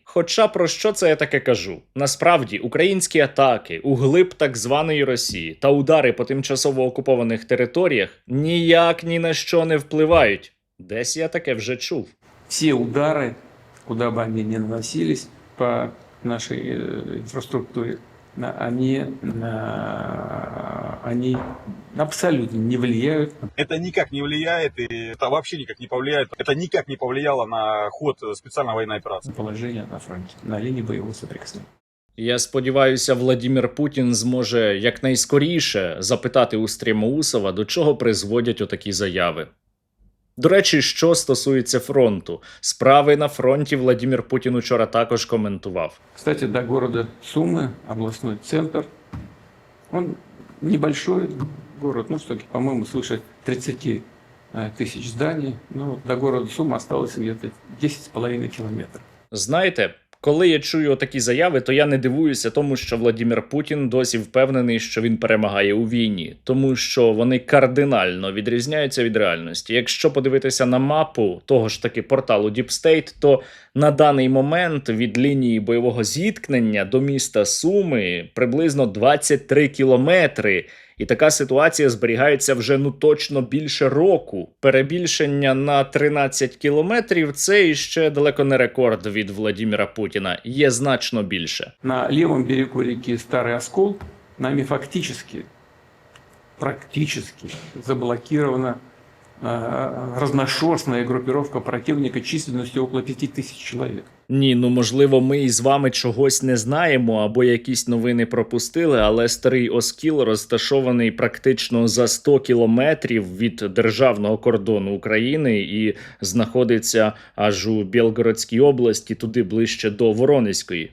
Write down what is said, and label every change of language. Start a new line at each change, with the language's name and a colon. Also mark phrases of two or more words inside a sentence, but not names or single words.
Ukrainian: Хоча про що це я таке кажу? Насправді, українські атаки у глиб так званої Росії та удари по тимчасово окупованих територіях ніяк ні на що не впливають. Десь я таке вже чув.
Russian: Все удары, куда бы они ни наносились по нашей инфраструктуре, они абсолютно не влияют. Это никак не влияет, и это вообще никак не повлияет. Это никак не повлияло на ход специальной военной операции. Положение на фронте, на линии боевого соприкосновения.
Ukrainian: Я сподіваюся, Владимир Путін зможе якнайскоріше запитати у Стремоусова, до чого призводять отакі заяви. До речі, що стосується фронту. Справи на фронті Владимир Путін учора також коментував.
Russian: Кстати, до города Сумы, областной центр, он небольшой город, ну что, по-моему, свыше 30 тысяч зданий, но до города Сумы осталось где-то 10,5 километров.
Ukrainian: Знаєте, коли я чую такі заяви, то я не дивуюся тому, що Владимир Путін досі впевнений, що він перемагає у війні. Тому що вони кардинально відрізняються від реальності. Якщо подивитися на мапу того ж таки порталу Deep State, то на даний момент від лінії бойового зіткнення до міста Суми приблизно 23 кілометри. І така ситуація зберігається вже точно більше року. Перебільшення на 13 кілометрів – це іще далеко не рекорд від Владимира Путіна. Є значно більше.
Russian: На левом берегу реки Старый Оскол нами практически заблокирована разношерстная группировка противника численностью около 5000 человек.
Ukrainian: Ні, ну можливо, ми із вами чогось не знаємо або якісь новини пропустили, але Старий Оскіл розташований практично за 100 кілометрів від державного кордону України і знаходиться аж у Білгородській області, туди ближче до Воронезької.